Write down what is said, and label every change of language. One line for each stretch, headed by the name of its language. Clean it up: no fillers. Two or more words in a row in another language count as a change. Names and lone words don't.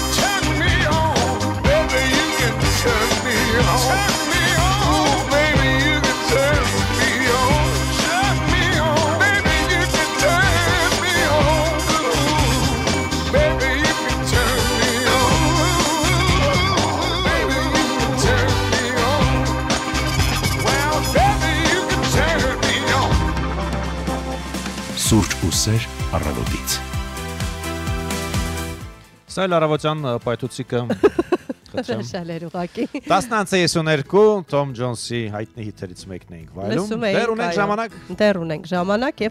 English: baby you can turn me on, ooh, baby you can turn me on, baby you can turn me on, baby you can turn me on, baby you can turn me on, well baby you can turn me on.
Armenian: Սուրճ ու սեր առավոտից։ Սա էլ առավոտյան պայթուցիկը Շալեր ուղակի 19:32 Թոմ Ջոնսի հայտնի հիթերից մեկն էինք վայելում։ Դեռ ունենք ժամանակ եւ